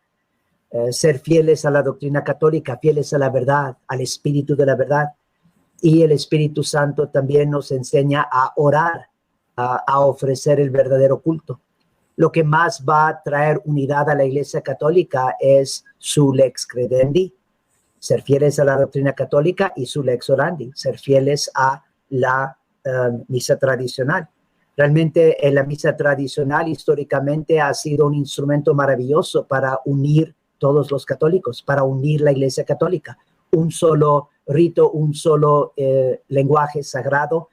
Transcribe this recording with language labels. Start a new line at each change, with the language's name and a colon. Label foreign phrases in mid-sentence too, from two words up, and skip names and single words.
Spanish: Ser fieles a la doctrina católica, fieles a la verdad, al espíritu de la verdad. Y el Espíritu Santo también nos enseña a orar, a ofrecer el verdadero culto. Lo que más va a traer unidad a la Iglesia Católica es su
Latin: lex credendi,
Spanish: ser fieles a la doctrina católica, y su
Latin: lex orandi,
Spanish: ser fieles a la misa tradicional. Realmente la misa tradicional históricamente ha sido un instrumento maravilloso para unir todos los católicos, para unir la Iglesia Católica. Un solo rito, un solo lenguaje sagrado.